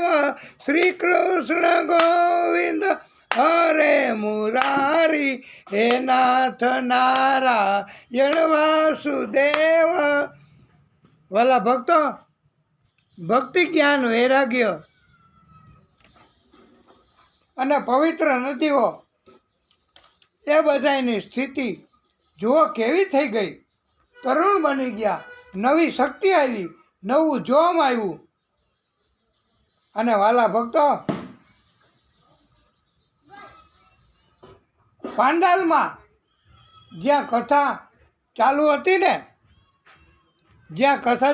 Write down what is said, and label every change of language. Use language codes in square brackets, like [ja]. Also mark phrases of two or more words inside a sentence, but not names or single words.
[sa] श्री कृष्ण गोविंद हरे मुरारी, हे नाथ नारायण वासुदेव। [gu] વાલા ભક્તો, ભક્તિ જ્ઞાન વૈરાગ્ય અને પવિત્ર નદીઓ એ બધાની સ્થિતિ જુઓ કેવી થઈ ગઈ। તરુણ બની ગયા, નવી શક્તિ આવી, નવું જોમ આવ્યું। અને વાલા ભક્તો, પાંડાલમાં જ્યાં કથા ચાલુ હતી ને, જ્યાં કથા